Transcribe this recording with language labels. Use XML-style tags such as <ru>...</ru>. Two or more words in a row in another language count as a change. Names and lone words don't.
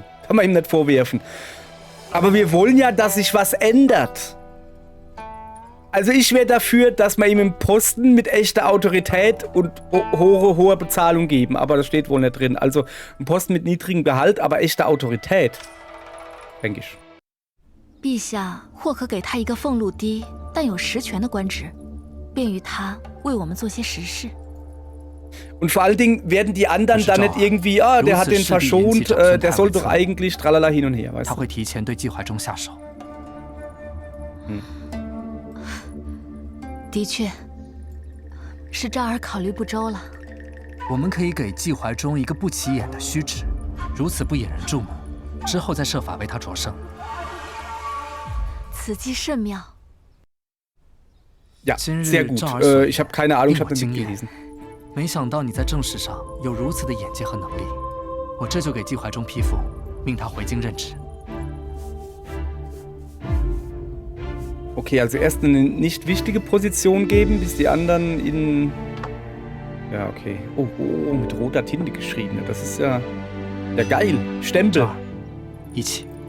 <de>Kann man ihm nicht vorwerfen. Aber wir wollen ja, dass sich was ändert. Also ich wäre dafür, dass wir ihm einen Posten mit echter Autorität und hoher Bezahlung geben. Aber das steht wohl nicht drin. Also ein Posten mit niedrigem Gehalt, aber echter Autorität. Denke ich.</de> <zh>陛下或可给他一个俸禄低但有实权的官职，便于他为我们做些实事。</zh> <de>Und vor allen Dingen werden die anderen dann nicht irgendwie, der hat den verschont, der soll doch eigentlich tralala hin und her, weißt du?</de> <zh>他会提前对季怀忠下手。的确，是昭儿考虑不周了。我们可以给季怀忠一个不起眼的虚职，如此不引人注目，之后再设法为他擢升。此计甚妙。</zh> <de>Ja, sehr gut. Ich habe keine Ahnung, ich habe das nicht gelesen.</de> <zh>没想到你在政事上有如此的眼界和能力，我这就给季怀忠批复，命他回京任职。</zh> <de>Okay, also erst eine nicht wichtige Position geben, bis die anderen in... Ja, okay. Oh, mit roter Tinte geschrieben. Das ist ja geil. Stempel.</de> <zh>一起。</zh>